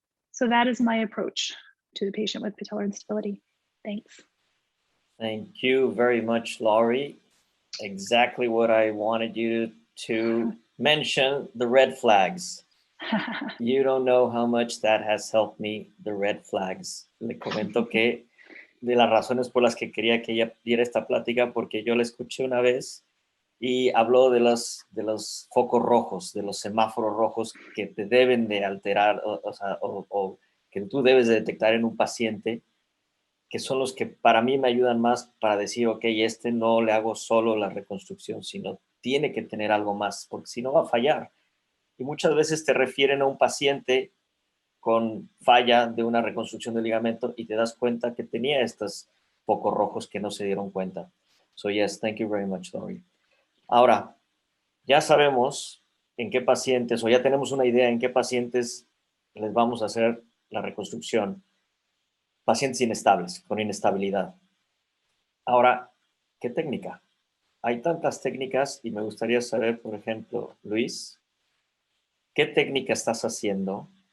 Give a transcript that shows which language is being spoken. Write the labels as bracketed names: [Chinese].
[English] So that is my approach to the patient with patellar instability. Thanks. Thank you very much, Laurie. Exactly what I wanted you to mention, the red flags. You don't know how much that has helped me, the red flags. [Spanish] Le comento que de las razones por las que quería que ella diera esta plática, porque yo la escuché una vez y habló de los focos rojos, de los semáforos rojos que te deben de alterar, o que tú debes de detectar en un paciente, que son los que para mí me ayudan más para decir, ok, no le hago solo la reconstrucción, sino tiene que tener algo más, porque si no va a fallar. Y muchas veces te refieren a un paciente con falla de una reconstrucción del ligamento y te das cuenta que tenía estos focos rojos que no se dieron cuenta. [English] So yes, thank you very much, Lori. [Spanish] Ahora, ya sabemos en qué pacientes, o ya tenemos una idea en qué pacientes les vamos a hacer la reconstrucción. Pacientes inestables, con inestabilidad. Ahora, ¿qué técnica? Hay tantas técnicas y me gustaría saber, por ejemplo, Luis, ¿qué técnica estás haciendo?